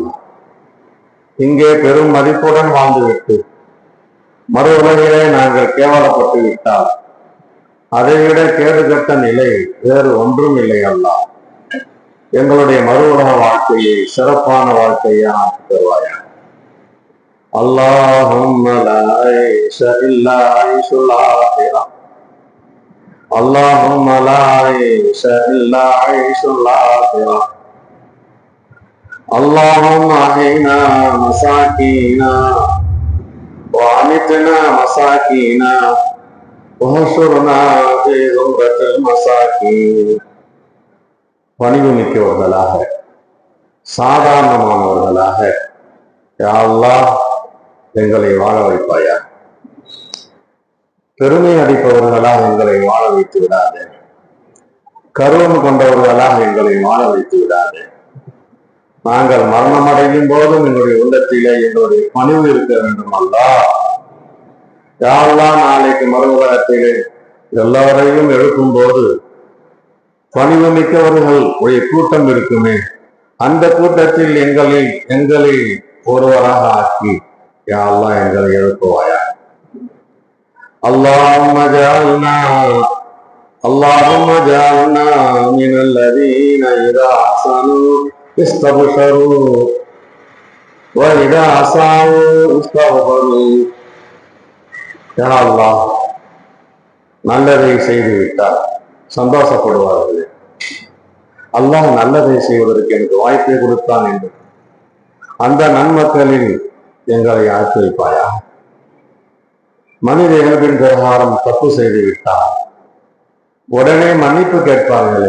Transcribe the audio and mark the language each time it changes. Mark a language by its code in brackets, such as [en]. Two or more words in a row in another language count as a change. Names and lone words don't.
[ta] இங்கே பெரும் மதிப்புடன் வாழ்ந்துவிட்டு மறு உலகிலே நாங்கள் கேவலப்பட்டு விட்டால் அதைவிட கேடுகட்ட நிலை வேறு ஒன்றும் இல்லை அல்ல. எங்களுடைய மறு உலக வாழ்க்கையை சிறப்பான வாழ்க்கையை ஆக்கி தருவாயா. [ar] اللهم لا عيش إلا عيش الآخرة اللهم لا عيش إلا عيش الآخرة اللهم أحينا مساكينا وأمتنا مساكينا وحشرنا في زمرة المساكين. [ta] பணிவு மிக்கவர்களாக சாதாரணமானவர்களாக யா அல்லாஹ் எங்களை வாழ வைப்பாயா. பெருமை அடிப்பவர்களாக எங்களை வாழ வைத்து விடாதே. கருவம் கொண்டவர்களாக எங்களை வாழ வைத்து விடாதே. நாங்கள் மரணம் அடையும் போதும் எங்களுடைய உள்ளத்திலே எங்களுடைய பணிவு இருக்க வேண்டும் அல்லாஹ். யா அல்லாஹ் நாளைக்கு மறுபுறத்திலே எல்லாரையும் எழுப்பும் போது பணிவு மிக்கவர்கள் உடைய கூட்டம் இருக்குமே, அந்த கூட்டத்தில் எங்களை ஒருவராக ஆக்கி யா அல்லாஹ் எங்களை எழுப்புவாயா. [ar] اللهم اجعلنا من الذين إذا أحسنوا استبشروا وإذا أساءوا استغفروا. [ta] யா அல்லாஹ் நல்லதை செய்து விட்டார் சந்தோஷப்படுவார்கள். அல்லாஹ் நல்லதை செய்வதற்கு எனக்கு வாய்ப்பை கொடுத்தான் என்று அந்த நன்மக்களில் எங்களை ஆக்கி வைப்பாயா. மனித இயல்பின் பிரகாரம் தப்பு செய்து விட்டார் உடனே மன்னிப்பு கேட்பார்களே.